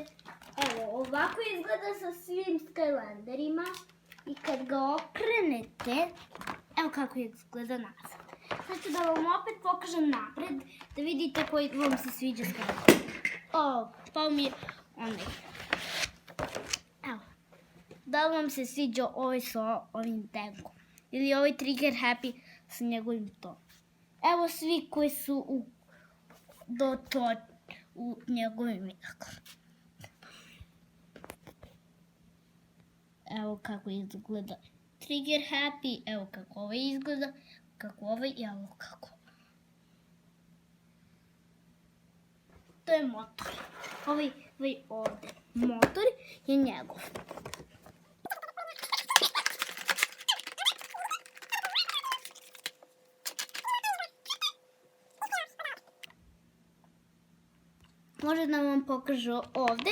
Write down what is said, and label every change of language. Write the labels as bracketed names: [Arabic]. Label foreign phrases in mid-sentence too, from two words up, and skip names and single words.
[Serbian] Evo, ovako izgleda sa svim Skylanderima i kad ga okrenete, evo kako izgleda nazad. Sad ću da vam opet pokažem napred, da vidite koji vam se sviđa Skylander. Pao mi je onaj. Evo, da li vam se sviđa ovaj sa ovim tankom ili ovaj [English] trigger happy [Serbian] sa njegovim tom. Evo svi koji su u njegovim idakama. Evo kako izgleda [English] trigger happy, [Serbian] evo kako ovaj izgleda, kako ovaj i evo kako. To je motor. Ovaj ovde motor je njegov. Može da vam pokažu ovde.